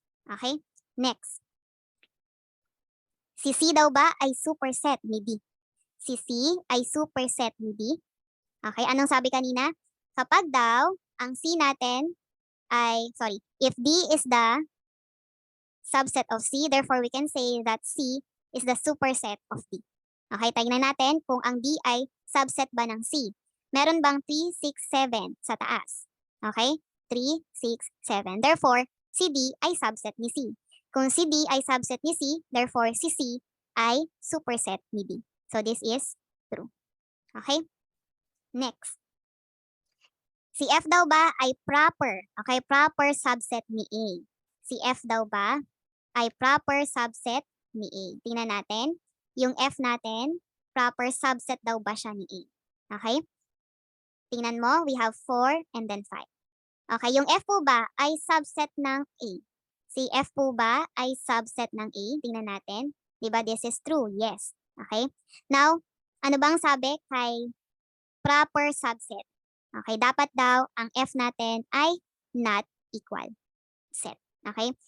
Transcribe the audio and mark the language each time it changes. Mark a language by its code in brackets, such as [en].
[tl] Okay, next. Si C daw ba ay superset ni B? Si C ay superset ni B? Okay, anong sabi kanina? Kapag daw ang C natin ay, [en] if D is the subset of C, therefore we can say that C is the superset of D. [tl] Okay, tignan natin kung ang D ay subset ba ng C. Meron bang 3, 6, 7 sa taas? Okay? 3, 6, 7. Therefore, si D ay subset ni C. Kung si D ay subset ni C, therefore si C ay superset ni D. [en] So this is true. Okay? Next. [tl] Si F daw ba ay proper? Okay, proper subset ni A. Si F daw ba ay proper subset ni A? Tingnan natin. Yung F natin, proper subset daw ba siya ni A? Okay? Tingnan mo, [en] we have 4 and then 5. [tl] Okay, yung F po ba ay subset ng A? Si F po ba ay subset ng A? Tingnan natin. Diba, [en] this is true? Yes. [tl] Okay? Now, ano bang sabi kay proper subset? Okay, dapat daw ang F natin ay [en] not equal set. [tl] Okay?